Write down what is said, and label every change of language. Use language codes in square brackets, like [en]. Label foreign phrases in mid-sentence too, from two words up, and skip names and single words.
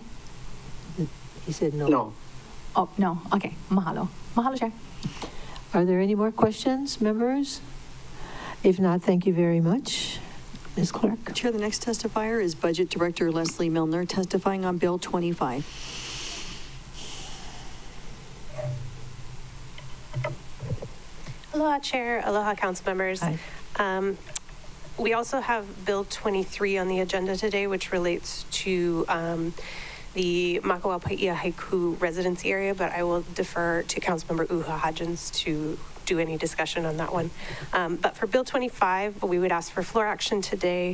[en] He said no. No. Oh, no. Okay. Mahalo. Mahalo, Chair. Are there any more questions, members? If not, thank you very much. Ms. Clerk. Chair, the next testifier is Budget Director Leslie Milner, testifying on Bill 25. Aloha, Chair. Aloha, Council members. We also have Bill 23 on the agenda today, which relates to the Makawaupaia Haiku residency area, but I will defer to Councilmember U'uhajens to do any discussion on that one. But for Bill 25, we would ask for floor action today.